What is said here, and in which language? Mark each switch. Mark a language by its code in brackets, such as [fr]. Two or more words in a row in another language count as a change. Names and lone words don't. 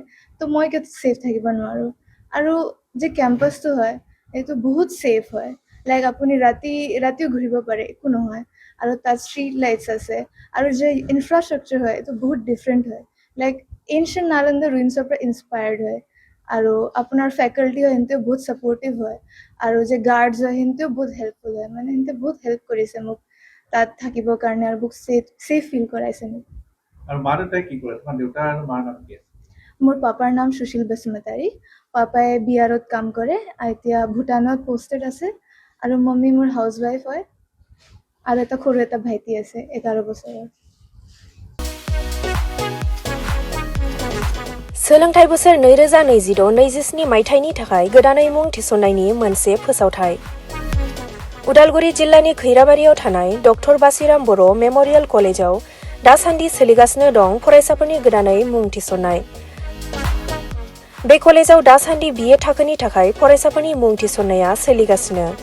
[as] তো মই কিয় ছেফ থাকিব নোৱাৰোঁ আৰু যে কেম্পাছটো হয় এইটো বহুত ছেফ হয় লাইক আপুনি ৰাতিও ঘূৰিব পাৰে একো নহয় আৰু তাত [en] street lights [as] আছে আৰু যে ইনফ্ৰাষ্ট্ৰাকচাৰ হয় এইটো বহুত ডিফাৰেণ্ট হয় [en] like ancient [as] নালন্দা ৰুইন্সৰ পৰা ইনস্পায়াৰ্ড হয় আৰু আপোনাৰ ফেকাল্টি হয় সিহঁতেও বহুত ছাপৰ্টিভ হয় আৰু যে গাৰ্ডছ হয় সিহঁতেও বহুত হেল্পফুল হয় মানে সিহঁতে বহুত হেল্প কৰিছে মোক তাত থাকিবৰ কাৰণে আৰু বহুত [en] safe feel [as] কৰাইছে মোক আৰু মা দেউতাই কি কৰে তোমাৰ দেউতা আৰু মাৰ নাম কি আছে মোৰ পাপাৰ নাম সুশীল বসুমতাৰী পাপাই বিহাৰত কাম কৰে এতিয়া ভূটানত পোষ্টেড আছে আৰু মম্মী মোৰ [en] house wife [as] হয় আৰু এটা সৰু এটা ভাইটি আছে 11 বছৰৰ [brx] सोलोंथाइ बोसोर 2026-27 मायथाइनि थाखाय गोदानै मुं थिसननायनि मोनसे फोसावथाइ उदालगुरि जिल्लानि खैराबारियाव थानाय डक्टर बासिराम बर' मेम'रियेल कलेजाव दासान्दि सोलिगासिनो दं फरायसाफोरनि गोदानै मुं थिसननाय बे कलेजाव दासान्दि BA थाखोनि थाखाय फरायसाफोरनि मुं थिसननाया सोलिगासिनो